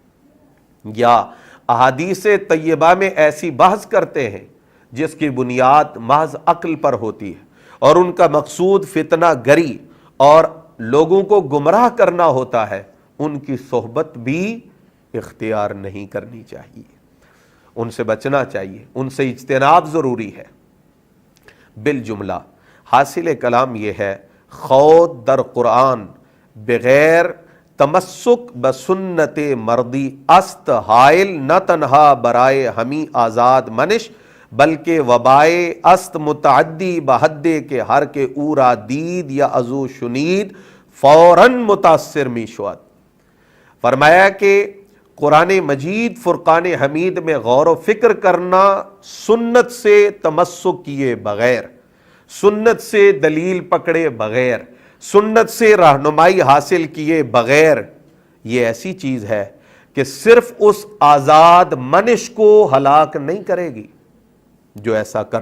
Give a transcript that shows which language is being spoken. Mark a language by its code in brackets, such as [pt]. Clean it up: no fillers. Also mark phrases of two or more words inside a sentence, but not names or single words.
[ur] یا احادیث طیبہ میں ایسی بحث کرتے ہیں جس کی بنیاد محض عقل پر ہوتی ہے اور ان کا مقصود فتنہ گری اور لوگوں کو گمراہ کرنا ہوتا ہے، ان کی صحبت بھی اختیار نہیں کرنی چاہیے، ان سے بچنا چاہیے، ان سے اجتناب ضروری ہے۔ بالجملہ حاصل کلام یہ ہے، [fa] خود در قرآن بغیر تمسک بسنت مردی است حائل، نہ تنہا برائے ہمیں آزاد منش، بلکہ وبائے است متعدی بحدے کے ہر کے اورا دید یا ازو شنید فوراً متاثر می شود۔ [ur] فرمایا کہ قرآن مجید فرقان حمید میں غور و فکر کرنا، سنت سے تمسک کیے بغیر، سنت سے دلیل پکڑے بغیر، سنت سے رہنمائی حاصل کیے بغیر، یہ ایسی چیز ہے کہ صرف اس آزاد منش کو ہلاک نہیں کرے گی جو ایسا کر